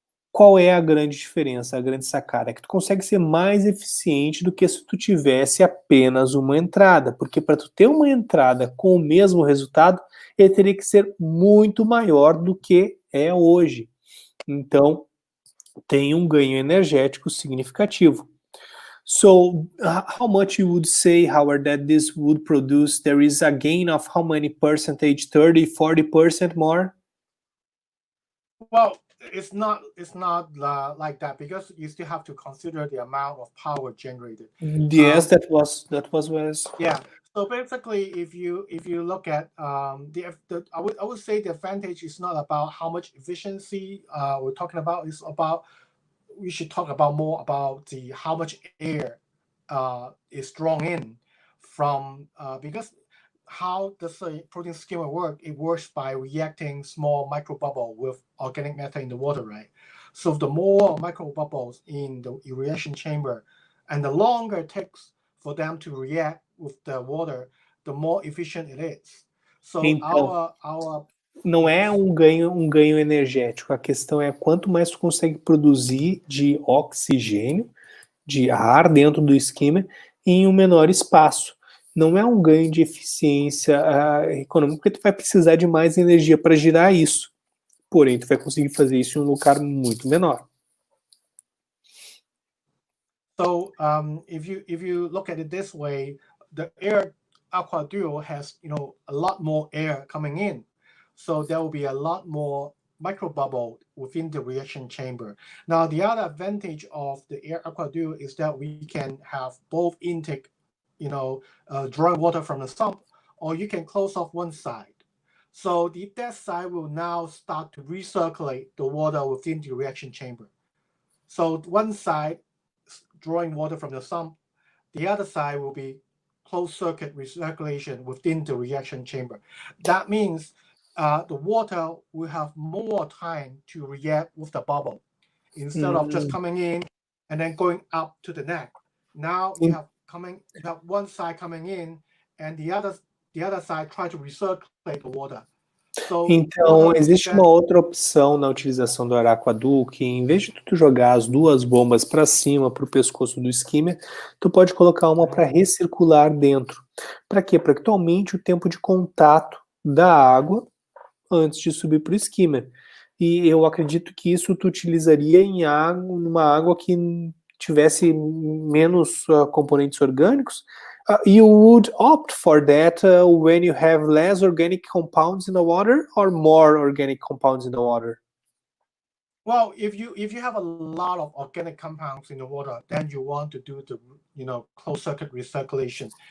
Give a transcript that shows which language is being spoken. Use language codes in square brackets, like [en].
[pt] Qual é a grande diferença, a grande sacada? É que tu consegue ser mais eficiente do que se tu tivesse apenas uma entrada, porque para tu ter uma entrada com o mesmo resultado, ele teria que ser muito maior do que é hoje. Então, tem um ganho energético significativo. [en] So, how much you would say, Howard, that this would produce? There is a gain of how many percentage? 30, 40% more? Well, it's not like that, because you still have to consider the amount of power generated. Yes, that was yeah. So basically, if you look at I would say the advantage is not about how much efficiency we're talking about. It's about, we should talk about more about how much air is drawn in from because how does the protein skimmer work? It works by reacting small microbubble with organic matter in the water, right? So the more microbubbles in the reaction chamber, and the longer it takes for them to react with the water, the more efficient it is. So [pt] então, [en] our [pt] não é um ganho energético. A questão é quanto mais tu consegue produzir de oxigênio, de ar dentro do skimmer em um menor espaço. Não é um ganho de eficiência econômica, porque tu vai precisar de mais energia para girar isso. Porém, tu vai conseguir fazer isso em um lugar muito menor. [en] So if you look at it this way, the air aquadual has a lot more air coming in, so there will be a lot more microbubble within the reaction chamber. Now, the other advantage of the air aquadual is that we can have both intake, drawing water from the sump, or you can close off one side. So that side will now start to recirculate the water within the reaction chamber. So one side drawing water from the sump, the other side will be closed circuit recirculation within the reaction chamber. That means the water will have more time to react with the bubble instead of just coming in and then going up to the neck. Now you have one side coming in, and the other side try to recirculate the water. [pt] Então, existe uma outra opção na utilização do aeroaquador, que em vez de tu jogar as duas bombas para cima, para o pescoço do skimmer, tu pode colocar uma para recircular dentro. Para quê? Para que tu aumente o tempo de contato da água antes de subir para o skimmer. E eu acredito que isso tu utilizaria numa água que tivesse menos componentes orgânicos. [en] You would opt for that when you have less organic compounds in the water or more organic compounds in the water? Well, if you have a lot of organic compounds in the water, then you want to do the closed circuit recirculation.